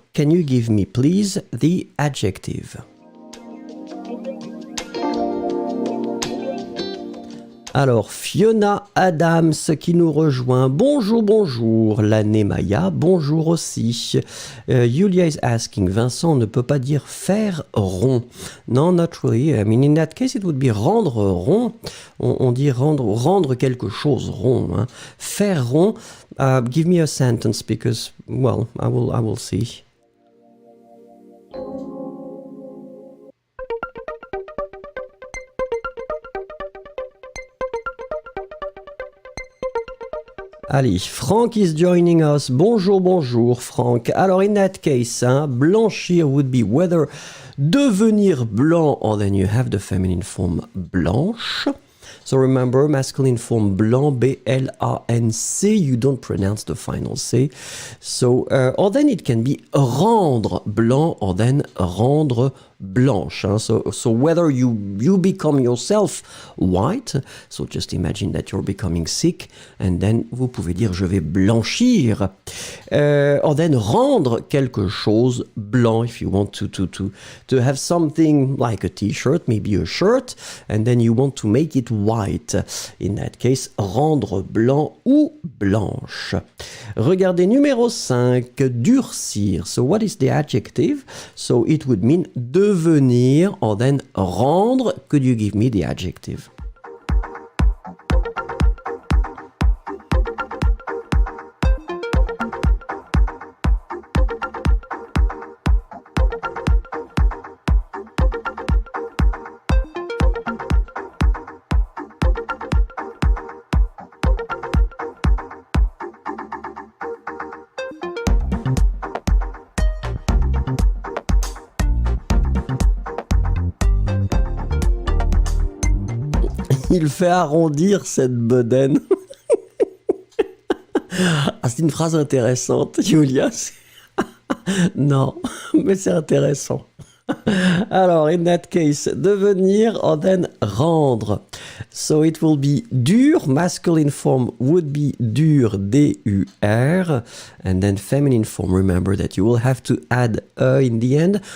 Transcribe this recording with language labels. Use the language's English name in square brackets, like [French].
[English] Can you give me, please, the adjective? [French] Alors, Fiona Adams qui nous rejoint. Bonjour, bonjour. L'année Maya, bonjour aussi. [English] Julia is asking, [French] Vincent ne peut pas dire faire rond. [English] Non, not really. I mean, in that case, it would be rendre rond. [French] On dit rendre quelque chose rond. Hein. Faire rond. [English] Give me a sentence because, well, I will see. Allez, Frank is joining us. [French] Bonjour, bonjour, [English] Frank. Alors, in that case, blanchir would be whether Devenir blanc, or then you have the feminine form blanche. So remember, masculine form blanc, B-L-A-N-C, you don't pronounce the final C. So, or then it can be rendre blanc, or then rendre blanche. Hein? So whether you become yourself white, so just imagine that you're becoming sick, and then [French] vous pouvez dire je vais blanchir. [English] Or then [French] rendre quelque chose blanc, [English] if you want to have something like a t-shirt, maybe a shirt, and then you want to make it white. In that case, rendre blanc ou blanche. [French] Regardez numéro 5, durcir. [English] So what is the adjective? So it would mean devenir, or then rendre. Could you give me the adjective? [French] Il fait arrondir cette bedaine. Ah, c'est une phrase intéressante, Julia. Non, mais c'est intéressant. [English] Alors, in that case, devenir, or then rendre. So it will be dur, masculine form would be dur, D-U-R, and then feminine form, remember that you will have to add in the end.